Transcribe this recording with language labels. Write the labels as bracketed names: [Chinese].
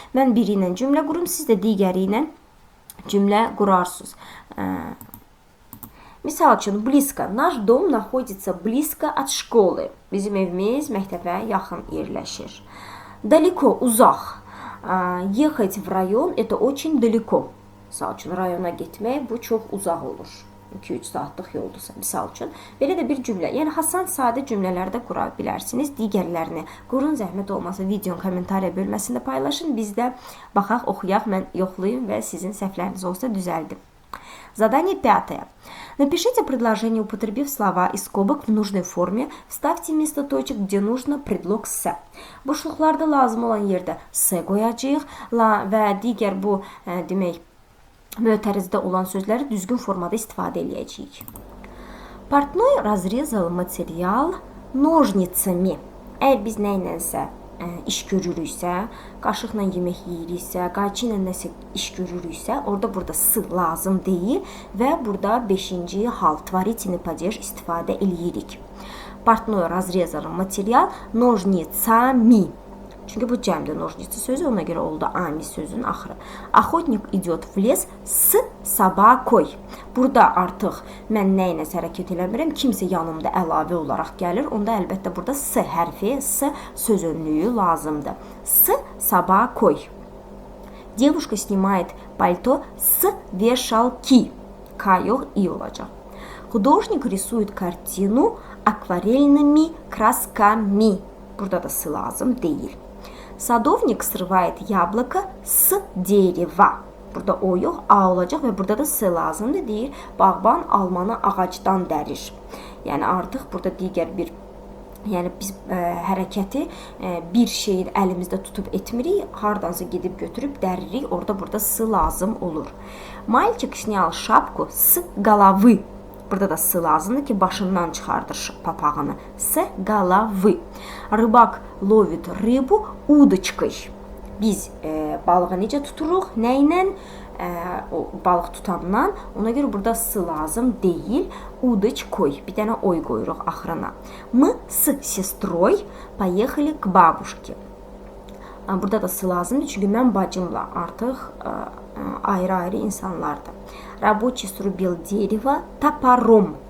[Azerbaijani] Mən biri ilə cümlə qurum, siz də digəri ilə cümlə qurarsınız. Misal üçün, близко. [Russian] Наш дом находится близко от школы. [Azerbaijani] Bizim evimiz məktəbə yaxın yerləşir. Далеко, uzaq. [Russian] Ехать в район, это очень далеко. [Azerbaijani] Misal üçün, rayona getmək, bu çox uzaq olur. 2-3 saatlıq yoldursa, misal üçün. Belə də bir cümlə. Yəni, hasan sadə cümlələrdə qura bilərsiniz. Digərlərini qurun, zəhmət olmasa videonun kommentariya bölməsində paylaşın. Biz də baxaq, oxuyaq, mən yoxlayım və sizin səhvləriniz olsa düzəldim. [Russian] Задание 5. Напишите предложение, употребив слова из скобок в нужной форме. Вставьте вместо точек, где нужно, предлог «с». [Azerbaijani] Boşluqlarda lazım olan yerdə «s» qoyacağıq və digər bu demək, mötərizdə olan sözləri düzgün formada istifadə edəcəyik. [Russian] Портной разрезал материал ножницами. [Azerbaijani] Əgər biz nə ilənsə iş görürüksə, qaşıqla yemək yeyiriksə, qayçı ilə nəsə iş görürüksə, burada s lazım deyil və burada 5-ci hal [Russian] tворительный падеж [Azerbaijani] istifadə eləyirik. [Russian] Портной разрезал материал ножницами. [Azerbaijani] Çünki bu cəmdir nожницы sözü, ona görə oldu ami sözün axırı. [Russian] Охотник идет в лес с собакой. [Azerbaijani] Burada artıq mən nə ilə hərəkət eləmirəm, kimsə yanımda əlavə olaraq gəlir. Onda əlbəttə burada s hərfi, s söz önlüyü lazımdır. [Russian] С собакой. Девушка снимает пальто с вешалки. [Azerbaijani] K yox, i olacaq. [Russian] Художник рисует картину акварельными красками. [Azerbaijani] Burada da s lazım deyil. [Russian] Садовник срывает яблоко с дерева. [Azerbaijani] Burada o yox, a olacaq və burada da s lazımdır. Deyir, bağban almanı ağacdan dərir. Yəni artıq burada digər bir, yəni biz hərəkəti bir şeyi əlimizdə tutub etmirik, hardansa gedib götürüb dəririk. Burada s lazım olur. [Russian] Мальчик снял шапку с головы. [Azerbaijani] Burada da s lazımdır ki, başından çıxardır papağını. [Russian] S головы. Rыбak lovit rыбу удочкой. [Azerbaijani] Biz balığı necə tuturuq? Nə ilə? O balıq tutandan. Ona görə burada s lazım deyil. [Russian] Удочкой. [Azerbaijani] Bir dənə oy qoyuruq axırına. [Russian] Мы с сестрой поехали к бабушке. [Azerbaijani] Burada da s lazımdır. Çünki mən bacımla artıq ayrı-ayrı insanlardır. [Russian] Рабочий срубил дерево топором.